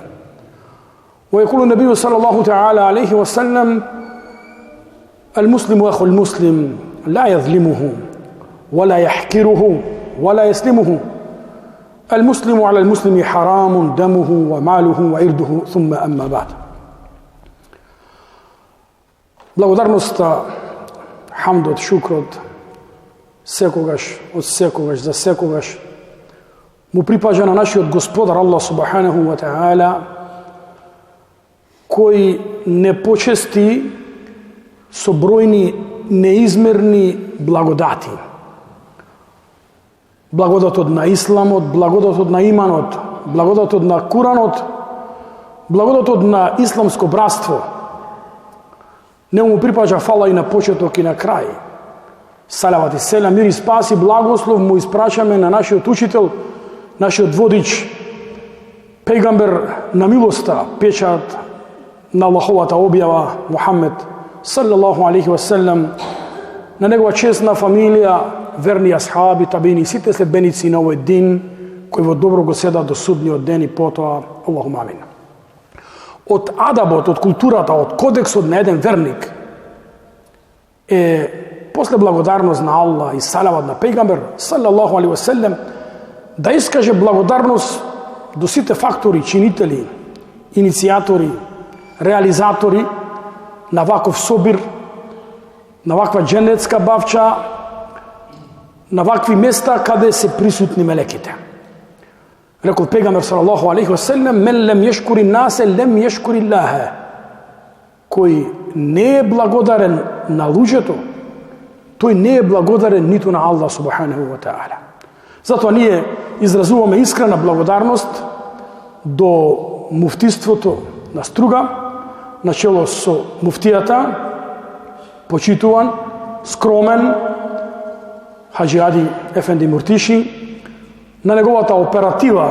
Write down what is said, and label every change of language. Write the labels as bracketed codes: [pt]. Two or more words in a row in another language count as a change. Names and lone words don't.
[ar] ويقول النبي صلى الله تعالى عليه وسلم: المسلم أخو المسلم لا يظلمه ولا يحكره ولا يسلمه. المسلم على المسلم حرام دمه وماله وعرضه ثم أما بعد. [mk] Благодарност, хамдот, шукрот, секогаш, од секогаш, за секогаш, му припаѓа на нашиот Господар Аллах [ar] سبحانه وتعالى, [mk] кој не почести со бројни неизмерни благодати. Благодатот на Исламот, благодатот на иманот, благодатот на Куранот, благодатот на исламско братство. Не му припаѓа фала и на почеток и на крај. Салават и селам, мир и спас и благослов му испрашаме на нашиот учител, нашиот водич, пегамбер на милоста, печат на Аллаховата објава Мухаммед [ar] صلى الله عليه وسلم, [mk] на негова честна фамилија, верни асхаби, табини, сите следбеници на овој дин, кои во добро го седат до судниот ден и потоа, [ar] اللهم آمين. [mk] Од адабот, од културата, од кодексот на еден верник е, после благодарност на Аллах и салават на пегамбер [ar] صلى الله عليه وسلم, [mk] да искаже благодарност до сите фактори, чинители, иницијатори, реализатори на ваков собир, на ваква дженетска бавча, на вакви места каде се присутни мелеките. Рекол пегамбер [ar] صلى الله عليه وسلم من لم يشكر الناس لم يشكر الله. [mk] Кој не е благодарен на луѓето, тој не е благодарен ниту на Аллах [ar] سبحانه وتعالى. [mk] Затоа ние изразуваме искрена благодарност до муфтиството на Струга, начело со муфтијата, почитуван, скромен, Хаджи Ади Ефенди Муртиши, на неговата оператива.